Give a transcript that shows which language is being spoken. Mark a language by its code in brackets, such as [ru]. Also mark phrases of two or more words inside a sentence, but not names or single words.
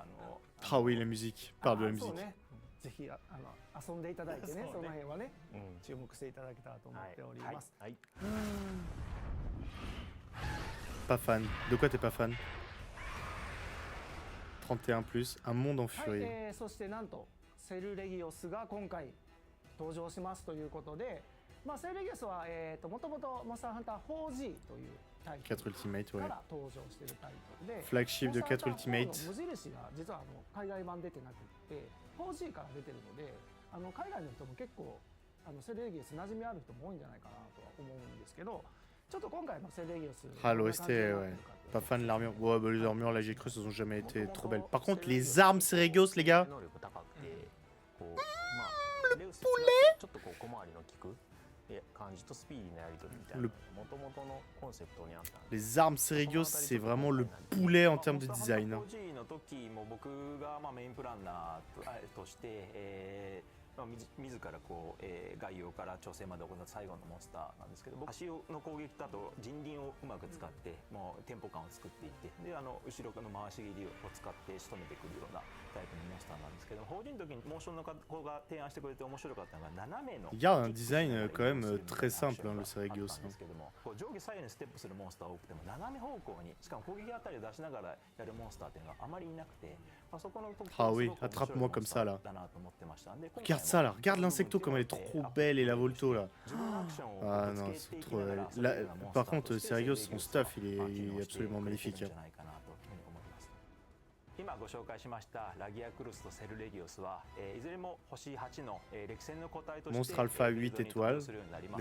[fr] Ah oui, la musique. Parle de la [ja] そう [fr] musique. [ja] ねぜひ遊んでいただいてねその辺はね注目していただけたらと思っております。はい。 [fr] Pas fan. De quoi t'es pas fan? 31 plus, un monde en [ja] はい、 [fr] furie. [ja] そしてなんとセルレギオスが今回登場しますということで、まあ、セルレギオスはもともとモンスターハンター 4G というタイト 4 ル [fr] Ultimate, [ja] か [fr] ouais. [ja] ら登場しているタイトルで [fr] Flagship de 4 [ja] モンスターハンター [fr] Ultimate. [ja] 4の無印が実は海外版出てなくって4G から出てるので海外の人も結構セルレギオス馴染みある人も多いんじゃないかなとは思うんですけど、ちょっと今回のセルレギオス [fr] Ah, l'OST, ouais. Pas fan de l'armure. Ouais, bah, les armures, là, j'ai cru, elles ont jamais été trop belles. Par contre, les armes Seregios, les gars. [ja] 能力高くてこうまあレウスと違ってちょっとこう小回りの利く感じとスピーディーなやり取りみたいなもともとのコンセプトにあったんで [fr] Les armes Seregios, c'est vraiment le poulet en termes de design. Hein. [ja] 4G の時も僕がメインプランナーとして自らこう概要から調整まで行った最後のモンスターなんですけど、僕足の攻撃だと人輪をうまく使ってもうテンポ感を作っていってで後ろの回し切りを使って仕留めてくるようなタイプのモンスターなんですけど、法人の時にモーションの子が提案してくれて面白かったのが斜めの [fr] Il y a un design quand même très simple, hein, le Seregios. [ja] なんですけどもこう上下左右にステップするモンスターが多くても斜め方向にしかも攻撃あたりを出しながらやるモンスターっていうのはあまりいなくて、そこの特徴 [fr] Ah [ja] がす [fr] oui, [ja] ごく面白い [fr] attrape-moi comme ça, là. [ja] だなと思ってましたんで、 [fr] Regarde ça, là. Regarde l'insecto, comme elle est trop belle, et la Volto, là. [ja] 自分のアクションを [fr] Ah [ja] ぶ [fr] non, [ja] つけ [fr] c'est [ja] ていき [fr] trop [ja] なが [fr] belle. [ja] ら遊べ [fr] Là, [ja] るようなモンスター [fr] par [ja] と [fr] contre, [ja] して [fr] Seregios, [ja] セ [fr] son [ja] ルレギオス [fr] stuff, il [ja] が [fr] est [ja] 機能して [fr] absolument [ja] くれて [fr] magnifique. [ja] るんじゃないかなというふうに思ってます。今ご紹介しましたラギアクルスとセルレギオスは、いずれも星8の、歴戦の個体として [fr] Monstre Alpha 8 [ja] ビルドに登場 [fr] étoiles. [ja] するようになります